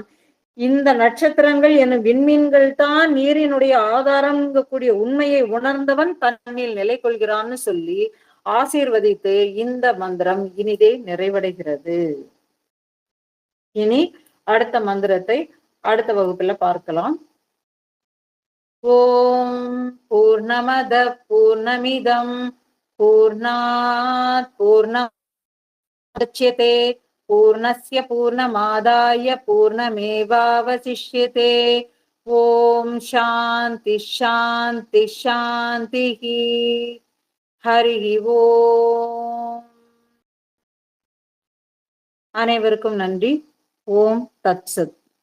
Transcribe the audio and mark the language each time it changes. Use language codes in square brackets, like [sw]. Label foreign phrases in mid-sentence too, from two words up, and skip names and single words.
[ta] இந்த நட்சத்திரங்கள் எனும் விண்மீன்கள் தான் நீரினுடைய ஆதாரம் கூடிய உண்மையை உணர்ந்தவன் தன்னில் நிலை கொள்கிறான்னு சொல்லி ஆசீர்வதித்து இந்த மந்திரம் இனிதே நிறைவடைகிறது. இனி அடுத்த மந்திரத்தை அடுத்த வகுப்புல பார்க்கலாம். [sa] ॐ पूर्णमदः पूर्णमिदं पूर्णात् पूर्णमुदच्यते पूर्णस्य पूर्णमादाय पूर्णमेवावशिष्यते. ॐ शान्तिः शान्तिः शान्तिः. हरिः ॐ. [ta] அனைவருக்கும் நன்றி. [sa] ॐ तत्सत्.